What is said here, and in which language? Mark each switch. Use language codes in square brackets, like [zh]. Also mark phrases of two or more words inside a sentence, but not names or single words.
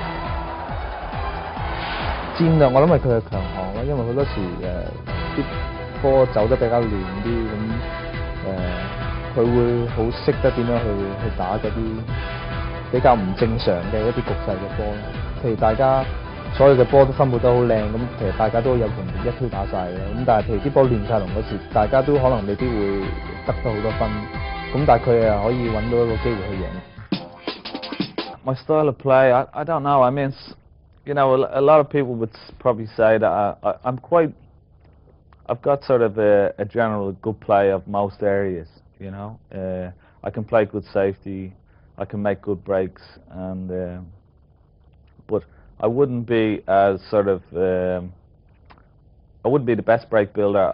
[yue] 戰略我諗係佢嘅強項啦，因為好多時啲波走得比較亂啲，咁佢會好識得點樣去打嗰啲比較唔正常嘅一啲局勢嘅波。譬如大家所有嘅波都分佈得好靚，咁其實大家都有容易一推打晒嘅。咁但係譬如啲波亂晒龍嗰時，大家都可能未必會得到好多分。咁但係佢可以揾到一個機會去贏。 [en] My style of play, I don't know. I mean, you know, a lot of people would probably say that I've got sort of a general good play of most areas. You know, I can play good safety, I can make good breaks, and but I wouldn't be as sort of I wouldn't be the best break builder.